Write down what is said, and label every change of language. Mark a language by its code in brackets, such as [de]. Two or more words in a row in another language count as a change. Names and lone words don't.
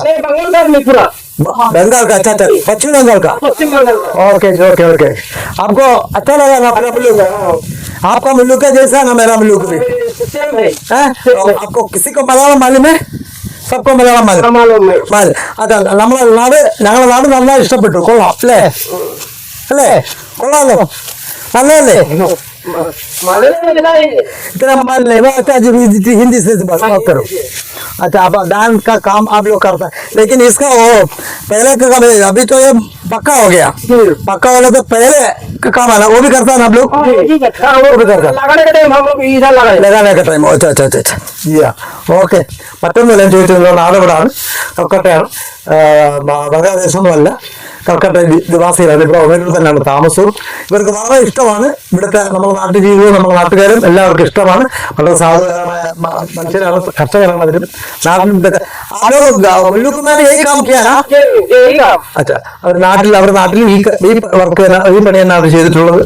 [hi] बंगाल का नहीं पूरा बंगाल का। अच्छा अच्छा, पश्चिम बंगाल का। पश्चिम बंगाल का। ओके ओके ओके, आपको अच्छा लगा ना अपना मुल्क? आपका मुल्क का जैसा ना मेरा मुल्क भी सेम है। आपको किसी को मलयाളം मालूम है? सबको मലയാളം മാലൂം मालूम है। [ml] അതെ, നമ്മളെ നാട്, ഞങ്ങളുടെ നാട് നന്നായി ഇഷ്ടപ്പെട്ടു. കൊള്ളാം അല്ലേ? അല്ലേ? കൊള്ളാമല്ലോ, നല്ലതല്ലേ? [hi] इतना मान ले हिंदी से बात करो। अच्छा, आप दान का काम आप लोग करता है, लेकिन इसका वो पहले का काम है, अभी तो ये पक्का हो गया। पक्का वाला तो पहले का काम है ना, वो भी करता है ना आप लोग? वो भी करता है लगाने का टाइम हम लोग इधर लगाए। लगाने का टाइम. अच्छा अच्छा अच्छा अच्छा, [ml] ഓക്കെ. മറ്റൊന്നുമില്ല ഞാൻ ചോദിച്ചത്, നാട് ഇവിടാണ്, കൽക്കട്ടയാണ്, ബംഗ്ലാദേശൊന്നുമല്ല, കൽക്കട്ട നിവാസികളാണ്. ഇവിടെ ഒമേരിൽ തന്നെയാണ് താമസവും. ഇവർക്ക് വളരെ ഇഷ്ടമാണ് ഇവിടുത്തെ നമ്മുടെ നാട്ടിൽ ജീവിതവും നമ്മുടെ നാട്ടുകാരും എല്ലാവർക്കും ഇഷ്ടമാണ്. വളരെ സാധാരണമായ മനുഷ്യരാണ്, കർഷകരാണ്. അവരും നാട്ടിലും അവർ നാട്ടിൽ ഈ വർക്ക് ഈ പണി തന്നെയാണ് ചെയ്തിട്ടുള്ളത്.